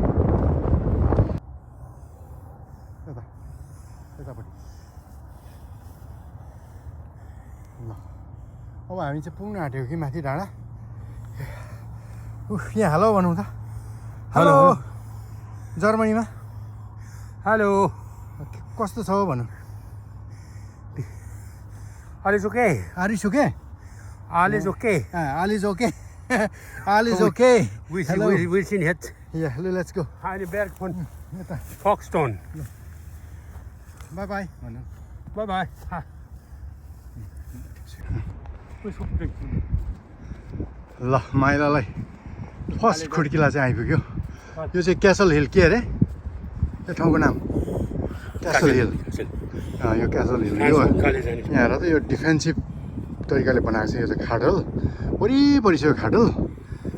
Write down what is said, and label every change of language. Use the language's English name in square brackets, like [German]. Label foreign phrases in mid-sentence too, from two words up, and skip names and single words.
[Nepali] यतापट्टि ल अब हामी चाहिँ पुग्न आँट्यो कि माथि डाँडा यहाँ हेलो भनौँ त हेलो जर्मनीमा हेलो कस्तो छ हो भनौँ [German] Alles okay? Alles okay? Alles okay? Alles okay? Alles okay? [Dutch] Hello. We zien het. Ja, [English] let's go. [German] Eine Berg von Foxton. [English] Bye bye. Bye bye. [Nepali] ल माइलालाई फर्स्ट खुड्किला चाहिँ आइपुग्यो यो चाहिँ क्यासल हिल के अरे यो ठाउँको नाम क्यासल हिल यो क्यासल हिल यो यहाँ हेर त यो डिफेन्सिभ तरिकाले बनाएको छ यो चाहिँ खाडल वरिपरि छ यो खाडल